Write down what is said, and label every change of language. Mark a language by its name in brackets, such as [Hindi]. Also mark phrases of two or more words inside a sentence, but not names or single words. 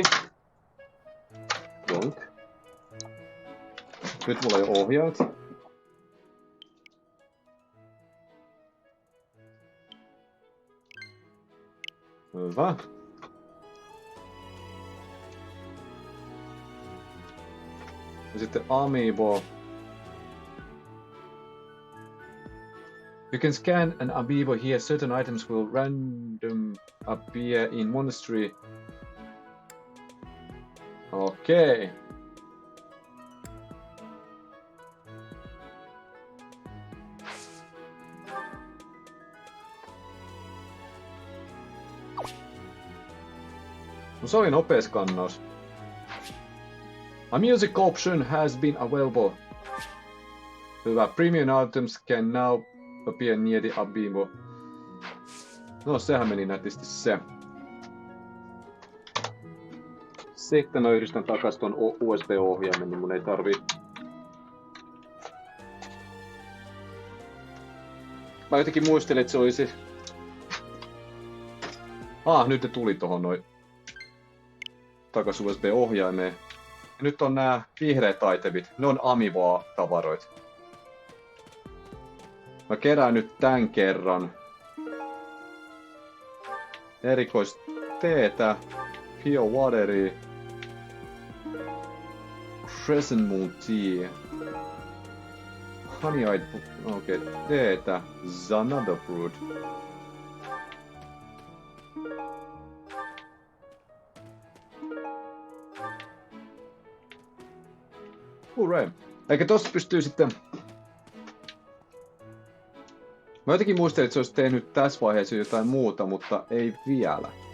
[Finnish] Donk. Nyt mulla ei ole ohjaat. Hyvä. Ja sitten Amiibo. [English] You can scan an amiibo here. Certain items will random appear in monastery. Okay. [Finnish] No se oli nopea skannaus. [English] A music option has been available. [Finnish] Hyvä. [English] Premium items can now appear near the amiibo. [Finnish] No sehän meni nätisti se. Sitten mä yhdistän takas ton USB-ohjaimen, niin mun ei tarvii. Mä jotenkin muistelin, että se olisi... nyt ne tuli tohon noin takas USB-ohjaimeen. Ja nyt on nää vihreät itemit. Ne on Amiibo-tavaroit. Mä kerään nyt tän kerran. Erikoisteetä. [English] Pure wateria. Crescent moon tea. Honey-eyed... [Finnish] Okei, teetä. [English] Zanada fruit. Hurray. [Finnish] Eikä tossa pystyy sitten... Mä jotenkin muistelin, että se olisi tehnyt tässä vaiheessa jotain muuta, mutta ei vielä.